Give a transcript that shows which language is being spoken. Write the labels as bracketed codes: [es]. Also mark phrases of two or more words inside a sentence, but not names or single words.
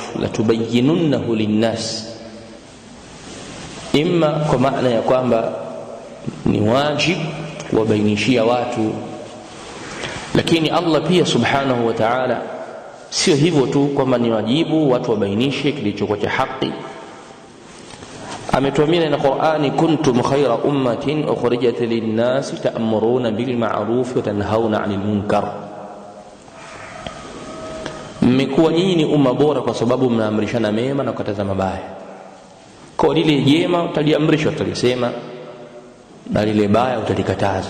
[ar] لتبيننه للناس, [sw] imma kwa maana ya kwamba ni wajibu kuwabainishia watu, lakini Allah pia [ar] سبحانه وتعالى [sw] sio hivyo tu kwamba ni wajibu watu wabainishe kilichokuwa cha haki. Ametuambia na Qur'ani, [ar] كنتم خير أمة أخرجت للناس تأمرون بالمعروف وتنهون عن المنكر. [sw] Mmekuwa nyinyi ni umma bora kwa sababu mnaamrishana mema na kukataza mabaya. Kwa lile jema utaliamrisha, utalisema, na lile baya utalikataza.